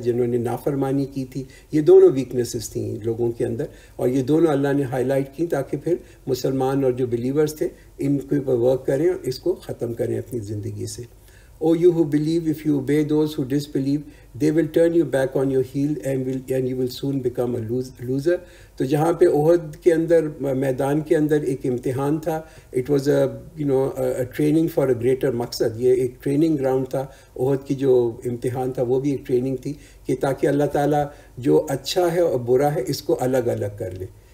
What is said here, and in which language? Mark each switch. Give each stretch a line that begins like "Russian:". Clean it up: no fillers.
Urdu: جنہوں نے نافرمانی کی تھی، یہ دونوں ویکنسز تھیں لوگوں کے اندر، اور یہ دونوں اللہ نے ہائی لائٹ کی تاکہ پھر مسلمان اور جو بلیورز تھے ان کے اوپر ورک کریں اور اس کو ختم کریں اپنی زندگی سے.
English: O you who believe, if you obey those who disbelieve, they will turn you back on your heel and you will soon become a loser.
Urdu: تو جہاں پہ احد کے اندر، میدان کے اندر ایک امتحان تھا،
English: it was a training for a greater
Urdu: مقصد. یہ ایک ٹریننگ گراؤنڈ تھا. احد کی جو امتحان تھا وہ بھی ایک ٹریننگ تھی، کہ تاکہ اللہ تعالیٰ جو اچھا ہے اور برا ہے اس کو الگ الگ کر لے.